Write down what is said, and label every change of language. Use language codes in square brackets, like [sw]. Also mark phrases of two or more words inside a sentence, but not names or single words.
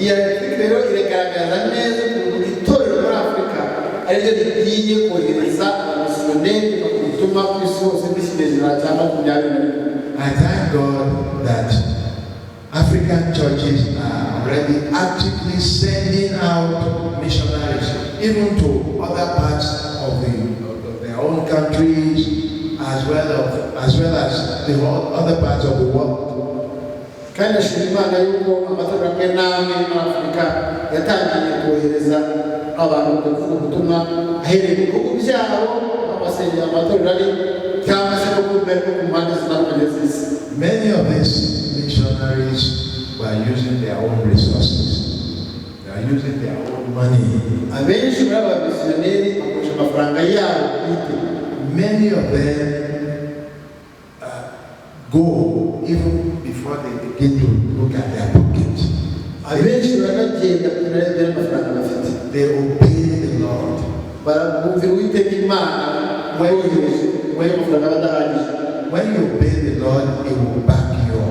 [en] I thank God that African churches are already actively sending out missionaries, even to other parts of their own countries, as well as the other parts of the world. [rw] Kandi ashimana yuko amatorero namwe mu Afrika yatangiye kohereza abantu kuvuga ubutumwa ahereye mu bihugu byabo abasengera amatorero ari cyangwa se no ku mpande zitandukanye z'isi. [en] Many of these missionaries were using their own resources. They are using their own money. [rw] Abenshi muri aba missionnaires bakoresha amafaranga yabo bwite. [en] Many of them go even before they begin to look at their pocket. They obey the Lord. When you obey the Lord, He will back you up.